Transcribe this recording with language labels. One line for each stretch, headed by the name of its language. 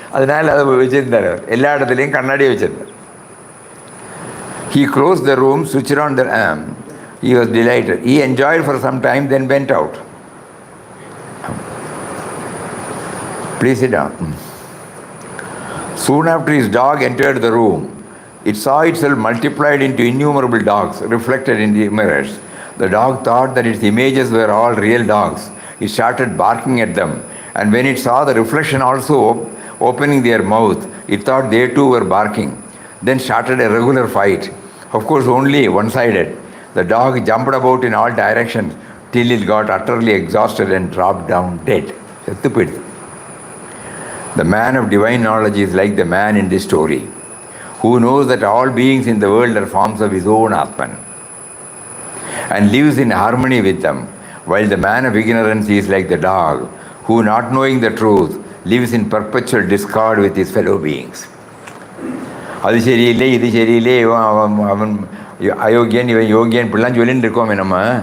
Tamil: அதனால் அதை வச்சுருந்தார். எல்லா இடத்துலையும் கண்ணாடி வச்சுருந்தார்.
English: He closed the room, switched on the he was delighted. He enjoyed for some time, then went out. Please sit down. Soon after, his dog entered the room. It saw itself multiplied into innumerable dogs reflected in the mirrors. The dog thought that its images were all real dogs. It started barking at them, and when it saw the reflection also opening their mouth, it thought they too were barking. Then started a regular fight, of course only one-sided. The dog jumped about in all directions till it got utterly exhausted and dropped down dead. The man of divine knowledge is like the man in this story, who knows that all beings in the world are forms of his own Atman and lives in harmony with them, while the man of ignorance is like the dog, who, not knowing the truth, lives in perpetual discord with his fellow beings.
Tamil: அது சரியில்லை, இது சரியில்லை, அவன் அயோக்கியன், இவன் யோகியன், இப்படிலாம் சொல்லிட்டு இருக்கோமே நம்ம.